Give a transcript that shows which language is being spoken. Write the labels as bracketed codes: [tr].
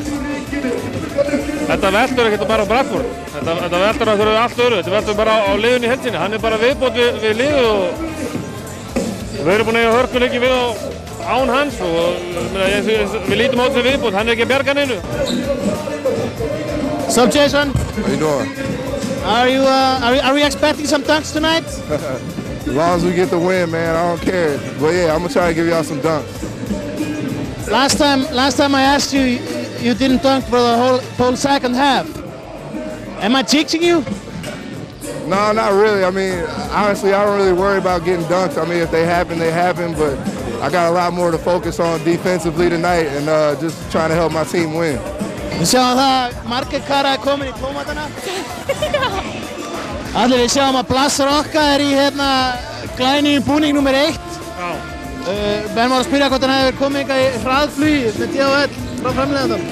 [is] Þetta veltur ekkert bara á Bradford. Þetta veltur að þurfa allt öðru. Þetta veltur bara á liðinu í heildsinni. Hann er bara viðbót við liðið og við erum búin að eiga hörkuleiki við án hans og við lítum á þessu viðbót. Hann er ekki að bjarga neinu. [en] So Jason, How you doing? are we expecting some dunks tonight? As long as we get the win, man, I don't care. But yeah, I'm gonna try to give y'all some dunks. Last time I asked you, you didn't dunk for the whole second half. Am I jinxing you? No, not really. I mean, honestly, I don't really worry about getting dunked. I mean, if they happen, they happen. But I got a lot more to focus on defensively tonight and just trying to help my team win. [is] Við sjáum það, Margrét Kara er komin í tómatana. Allir við sjáum að Blass Rocka er í glæni búning nr. 1. Menn var að spyrja hvort hann hefði komið hingað í hraðflugi með DHL frá framleiðandanum.